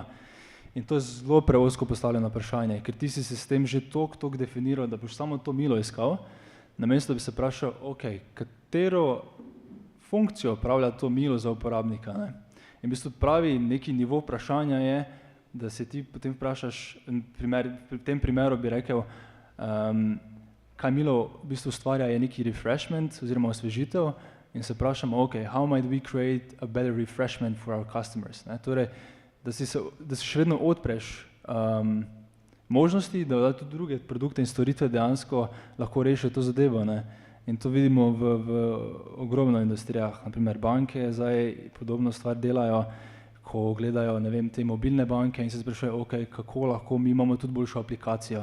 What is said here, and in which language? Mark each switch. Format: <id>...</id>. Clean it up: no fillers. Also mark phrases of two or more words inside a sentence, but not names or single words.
<sl>In to je zelo preozko postavljeno vprašanje, ker ti si se s tem že toliko definiral, da boš samo to milo iskal, namesto da bi se vprašal, ok, katero funkcijo opravlja to milo za uporabnika, ne? In v bistvu pravi neki nivo vprašanja je, da se ti potem vprašaš, v tem primeru bi rekel, kaj milo v bistvu ustvarja je neki refreshment oziroma osvežitev in se vprašamo,</sl> <en>ok, how might we create a better refreshment for our customers,</en> <sl>ne? Torej, da si še vedno odpreš možnosti, da tudi druge produkte in storitve dejansko lahko rešijo to zadevo, ne? In to vidimo v ogromno industrijah, naprimer banke zdaj podobno stvar delajo, ko gledajo, ne vem, te mobilne banke in se sprašujejo, ok, kako lahko mi imamo tudi boljšo aplikacijo.</sl>